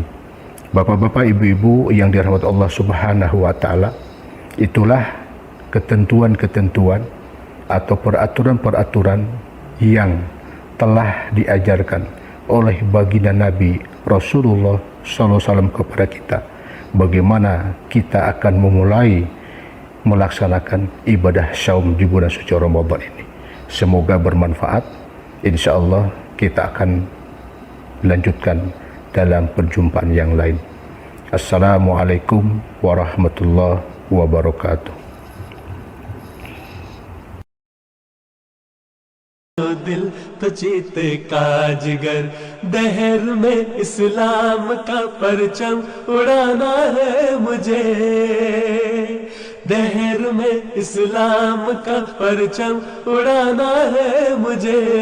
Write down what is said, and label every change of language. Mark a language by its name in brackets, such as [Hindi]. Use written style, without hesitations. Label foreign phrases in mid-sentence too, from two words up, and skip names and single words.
[Indonesian] Bapak-bapak, ibu-ibu yang dirahmati Allah [Arabic] سبحانه وتعالى, [Indonesian] itulah ketentuan-ketentuan atau peraturan-peraturan yang telah diajarkan oleh baginda Nabi Rasulullah SAW kepada kita bagaimana kita akan memulai melaksanakan ibadah saum di bulan suci Ramadan ini. Semoga bermanfaat. [Arabic] إن شاء الله [Indonesian] kita akan lanjutkan dalam perjumpaan yang lain. [Arabic] السلام عليكم ورحمة الله وبركاته. [Urdu] دل تو چیتے کا جگر، دہر میں اسلام کا پرچم اڑانا ہے مجھے، دہر میں اسلام کا پرچم اڑانا ہے مجھے.